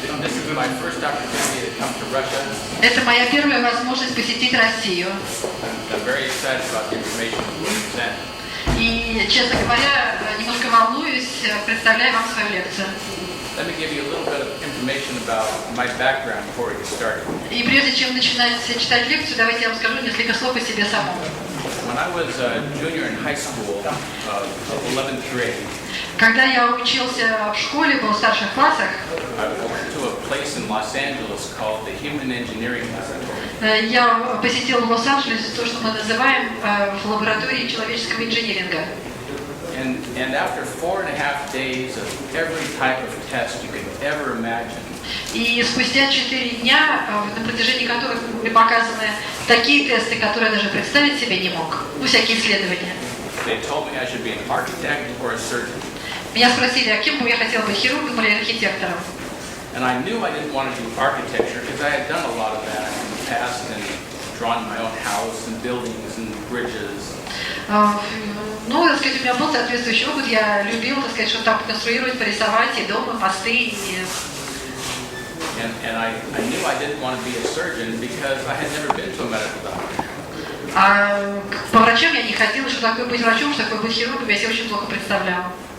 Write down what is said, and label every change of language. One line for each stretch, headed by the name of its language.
English: This is my first opportunity to come to Russia.
Russian: Это моя первая возможность посетить Россию.
English: I'm very excited about the information you present.
Russian: И, честно говоря, немножко волнуюсь, представляя вам свою лекцию.
English: Let me give you a little bit of information about my background before we get started.
Russian: И прежде чем начинать читать лекцию, давайте я вам скажу несколько слов о себе самом.
English: When I was a junior in high school, of 11th grade,
Russian: Когда я учился в школе, был в старших классах,
English: I went to a place in Los Angeles called the Human Engineering Laboratory.
Russian: я посетил в Лос-Анджелесе то, что мы называем в лаборатории человеческого инжиниринга.
English: And after 4.5 days of every type of test you could ever imagine,
Russian: И спустя 4 дня, на протяжении которых были показаны такие тесты, которые я даже представить себе не мог, всякие исследования.
English: they told me I should be an architect or a surgeon.
Russian: Меня спросили, а кем бы я хотел быть, хирургом или архитектором?
English: And I knew I didn't want to do architecture because I had done a lot of that in the past and drawn my own house and buildings and bridges.
Russian: Ну, так сказать, у меня был соответствующий опыт, я любил, так сказать, что там конструировать, порисовать и дома, мосты, и...
English: And I knew I didn't want to be a surgeon because I had never been to a medical doctor.
Russian: А по врачам я не ходила, что такое быть врачом, что такое быть хирургом, я себе очень плохо представляла.